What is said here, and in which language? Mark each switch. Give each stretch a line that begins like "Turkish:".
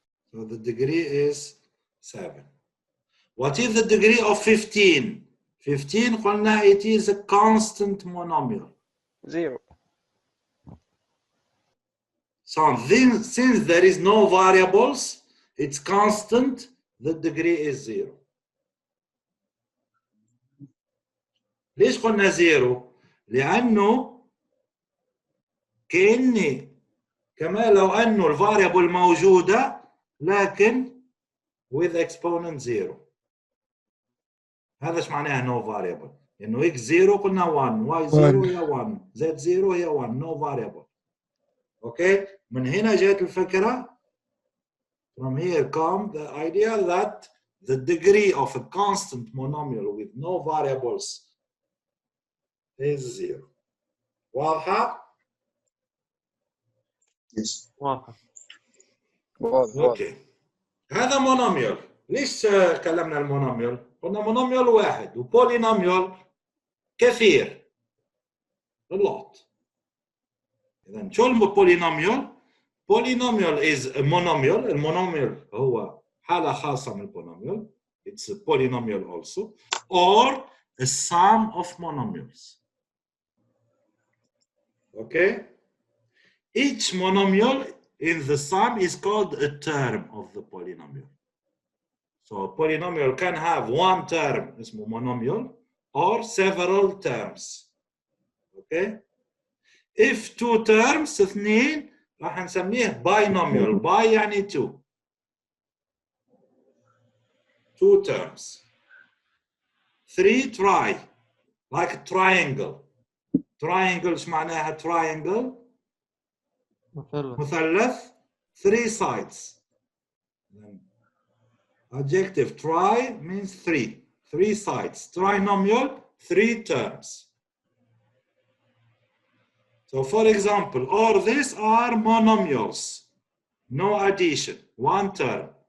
English: So the degree is 7. What is the degree of 15? 15
Arabic: قلنا
English: it is a constant monomial. 0. So then, since there is no variables, it's constant, the degree is 0.
Arabic: ليش قلنا 0؟ لأنه كأني كما لو أنه الفاريبل موجودة لكن
English: with exponent
Arabic: 0. هذا ايش معناها
English: no variable؟
Arabic: إنه x 0 قلنا 1، y 0 هي 1، z 0 هي 1، no variable. Okay? من هنا جاءت الفكرة.
English: From here come the idea that the degree of a constant monomial with no variables is 0.
Arabic: واضحة؟
English: Yes.
Arabic: واضحة. اوكي. هذا مونوميال. ليش كلمنا المونوميال؟ قلنا مونوميال واحد وبولينوميال كثير.
English: A lot.
Arabic: إذا شو البولينوميال؟
English: Polynomial is a monomial.
Arabic: المونوميال هو حالة خاصة من البولينوميال.
English: It's a polynomial also, or a sum of monomials. Okay? Each monomial in the sum is called a term of the polynomial. So a polynomial can have one term,
Arabic: اسمه
English: monomial, or several terms. Okay? If two terms,
Arabic: اثنين, راح نسميه
English: binomial. Bi
Arabic: يعني
English: two. Two terms. Three, try. Like a triangle.
Arabic: Triangle ايش معناها triangle؟ مثلث.
English: Three sides. Adjective tri means three. Three sides. Trinomial, three terms. So for example, all these are monomials. No addition. One term.